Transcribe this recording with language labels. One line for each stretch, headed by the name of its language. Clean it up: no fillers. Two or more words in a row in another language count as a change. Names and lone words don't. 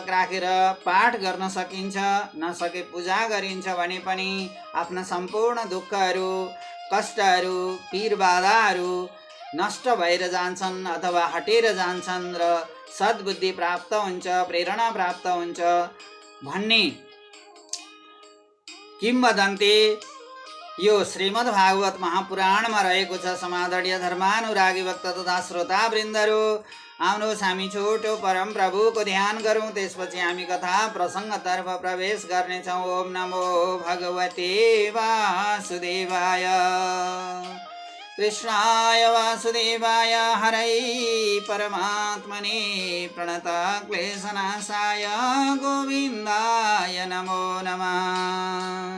Nepali: राखेर पाठ गर्न सकिन्छ, नसके पूजा गरिन्छ भने पनि आफ्ना सम्पूर्ण दुःखहरू, कष्टहरू, पीर बाधाहरू नष्ट भएर जान्छन् अथवा हटेर जान्छन् र सद्बुद्धि प्राप्त हुन्छ, प्रेरणा प्राप्त हुन्छ भन्ने किंवदन्ती यो श्रीमद् भागवत महापुराणमा रहेको छ। समादरणीय धर्मानुरागी भक्त तथा श्रोतावृन्दहरू, आउनुहोस् हामी छोटो परम प्रभुको ध्यान गरौँ, त्यसपछि हामी कथा प्रसङ्गतर्फ प्रवेश गर्नेछौँ।
Sanskrit: ओम नमो भगवते वासुदेवाय। कृष्णाय वासुदेवाय हरये परमात्मने प्रणत क्लेशनाशाय गोविन्दाय नमो नमः।